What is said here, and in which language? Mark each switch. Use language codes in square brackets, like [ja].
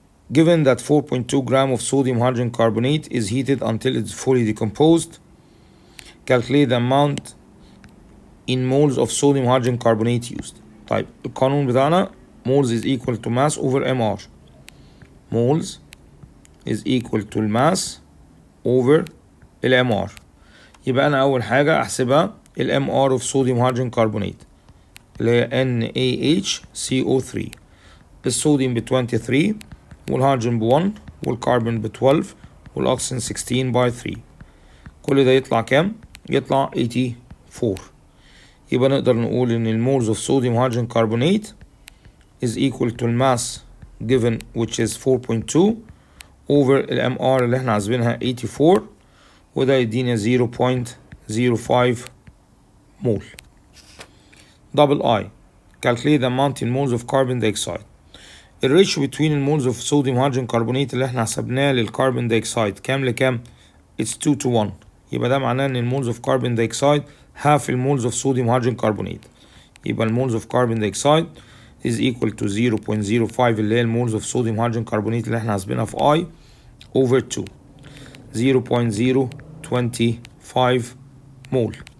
[en] Given that 4.2 gram of sodium hydrogen carbonate is heated until it's fully decomposed, calculate the amount in moles of sodium hydrogen carbonate used. [ar] طيب القانون بتاعنا [en] moles is equal to mass over MR. moles is equal to الماس over الMR. [ar] يبقى أنا أول حاجة أحسبها الMR [en] of sodium hydrogen carbonate [ar] اللي هي NaHCO3. الصوديوم ب 23 والهيدروجين ب 1 والكربون ب 12 والأكسجين 16 باي 3. كل ده يطلع كام؟ يطلع 84. يبقى نقدر نقول إن المولز [en] of sodium hydrogen carbonate is equal to mass given which is 4.2 over ال MR [ar] اللي احنا عازبينها 84 وده يدينا 0.05 مول. [en] double I calculate the amount in moles of carbon dioxide. [ar] الريشيو between المولز of sodium hydrogen carbonate اللي احنا حسبناه للكربون دايوكسيد كام لكام؟ [en] it's 2 to 1. [ar] يبقى ده معناه ان المولز [en] of carbon dioxide half المولز of sodium hydrogen carbonate. يبقى المولز of carbon dioxide is equal to 0.05 [ar] اللي هي المولز [en] of sodium hydrogen carbonate [ar] اللي احنا حاسبينها في I [en] over 2 0.025 mole.